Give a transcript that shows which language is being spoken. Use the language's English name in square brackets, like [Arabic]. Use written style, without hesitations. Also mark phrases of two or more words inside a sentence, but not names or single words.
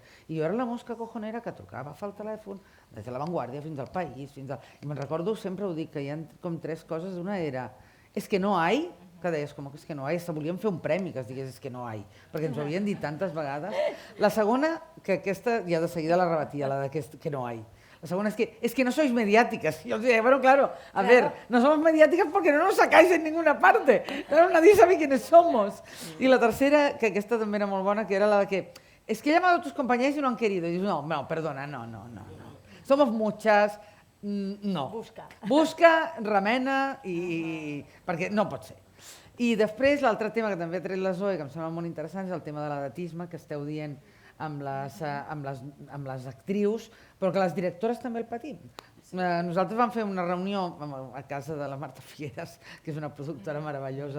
[Catalan] I jo era la mosca cojonera que trucava al telèfon, des de La Vanguardia fins al País, I me'n recordo, sempre ho dic, que hi ha com tres coses. Una era, és que [Spanish] no hay, [Catalan] que deies, com que és que [Spanish] no hay, [Catalan] volíem fer un premi que es digués és que [Spanish] no hay, [Catalan] perquè ens ho havien dit tantes vegades. La segona, que aquesta ja de seguida la rebatia, la de que [Spanish] no hay. La segunda es que no sois mediáticas. Y yo decía, bueno, claro, a ver, no somos mediáticas porque no nos sacáis en ninguna parte. Claro, nadie sabe quiénes somos. Y la tercera, [Catalan] que aquesta també era molt bona, que era la de que, [Spanish] es que he llamado a tus compañeras y no han querido. Y dius, no, perdona, no. Somos muchas, no. [Catalan] Busca, remena, perquè no pot ser. I després l'altre tema que també ha tret la Zoe, que em sembla molt interessant, és el tema de l'edatisme, que esteu dient amb les actrius, però que les directores també el patim. Nosaltres vam fer una reunió a casa de la Marta Figueres, que és una productora meravellosa.